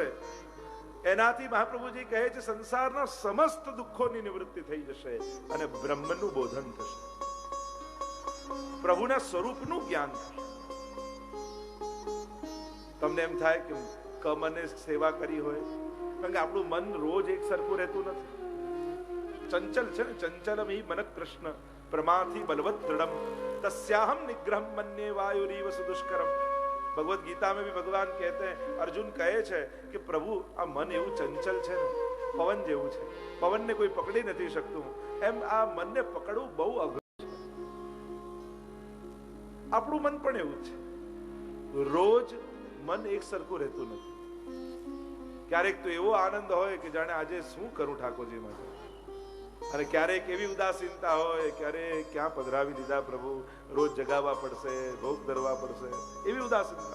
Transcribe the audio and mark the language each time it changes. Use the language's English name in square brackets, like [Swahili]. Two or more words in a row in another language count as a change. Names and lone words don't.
[Gujarati] એનાથી મહાપ્રભુજી કહે છે સંસારના સમસ્ત દુઃખોની નિવૃત્તિ થઈ જશે અને બ્રહ્મનું બોધન થશે, પ્રભુના સ્વરૂપનું જ્ઞાન થશે. તમને એમ થાય કે કમને સેવા કરી હોય, કારણ કે આપણું મન રોજ એક સરખું રહેતું નથી, ચંચલ છે ને. [Sanskrit] ચંચલમ હિ મન કૃષ્ણ પ્રમાથી બલવત દૃઢમ तस्याहम निग्रहम मन्ये वायुरीव सुदुष्करम. [Hindi] भगवत गीता में भी भगवान कहते हैं, अर्जुन कहे [Gujarati] છે કે પ્રભુ આ મન એવું ચંચલ છે ને, પવન જેવું છે, પવનને કોઈ પકડી નથી શકતું, એમ આ મનને પકડવું બહુ અઘરું છે. આપણું મન પણ એવું છે, રોજ મન એક સરખું રહેતું નથી. ક્યારેક તો એવો આનંદ હોય કે જાણે આજે શું કરું ઠાકોરજી માટે, અને ક્યારેક એવી ઉદાસીનતા હોય, ક્યારે ક્યાં પધરાવી દીધા પ્રભુ, રોજ જગાવવા પડશે, ભોગ ધરવા પડશે, એવી ઉદાસીનતા.